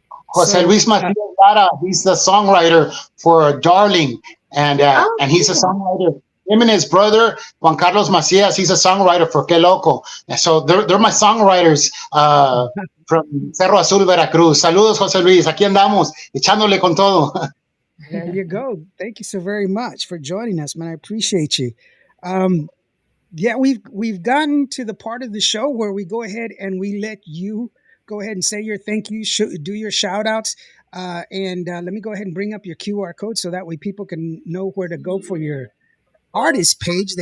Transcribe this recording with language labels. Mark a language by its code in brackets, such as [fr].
[en] Jose So, Luis Macias Lara, he's the songwriter for Darling, and he's a cool. songwriter. Him and his brother Juan Carlos Macias, he's a songwriter for Que Loco. And so they're my songwriters from Cerro Azul, Veracruz. [es] Saludos, Jose Luis. Aquí andamos, echándole con todo. [en] there you go. Thank you so very much for joining us, man. I appreciate you. Um, yeah, we've gotten to the part of the show where we go ahead and we let you go ahead and say your thank you, do your shout outs. And let me go ahead and bring up your QR code so that way people can know where to go for your artist page.